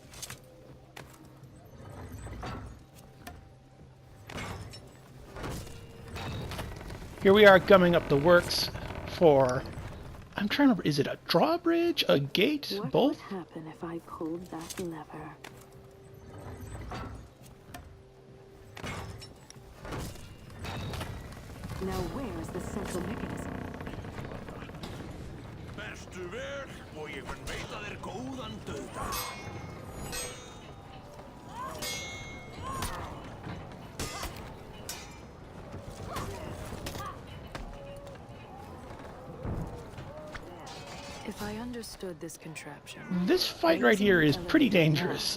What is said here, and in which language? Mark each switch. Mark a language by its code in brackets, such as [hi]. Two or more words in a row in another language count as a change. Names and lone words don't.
[en] Here we are gumming up the works for... I'm trying to remember, is it a drawbridge, a gate, What both? would happen if I pulled that lever? Now where is the central mechanism? [is] Bestu ver, og ég mun veita þér góðan dauða. [en] If I understood this contraption, This fight right here is pretty dangerous.